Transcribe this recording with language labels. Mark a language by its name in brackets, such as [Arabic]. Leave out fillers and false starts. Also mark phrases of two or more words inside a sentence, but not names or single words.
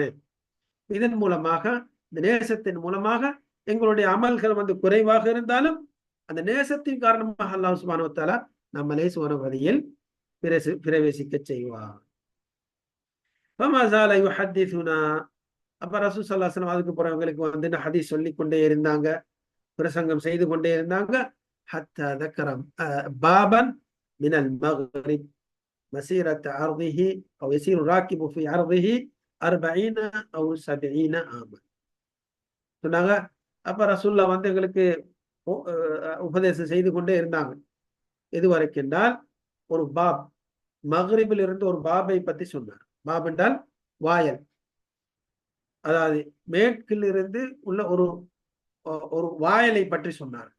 [Tamil] இதன் மூலமாக, இந்த நேசத்தின் மூலமாக எங்களுடைய அமல்கள் வந்து குறைவாக இருந்தாலும் அந்த நேசத்தின் காரணமாக [Arabic] الله سبحانه وتعالى [Tamil] நம்மளை சுவனபதியில் பிரவேசிக்க செய்வார். அப்ப [Arabic] رسول صلى الله عليه وسلم [Tamil] அதுக்கு போறவங்களுக்கு வந்து ஹதீஸ் சொல்லிக் கொண்டே இருந்தாங்க, பிரசங்கம் செய்து கொண்டே இருந்தாங்க. [Arabic] ஹத்தா ذكر بابا من المغرب مسيرة عرضه أو يسير الراكب في عرضه 40 أو 70 عاما. [Tamil] சொன்னாங்க. அப்ப ரசூலுல்லாஹ் வந்து எங்களுக்கு உபதேசம் செய்து கொண்டே இருந்தாங்க. எது வரைக்கின்றால் ஒரு பாப், மக்ரிபில் இருந்து ஒரு பாபை பத்தி சொன்னார். பாப் என்றால் வாயல், அதாவது மேற்கில் இருந்து உள்ள ஒரு வாயலை பற்றி சொன்னார்கள்.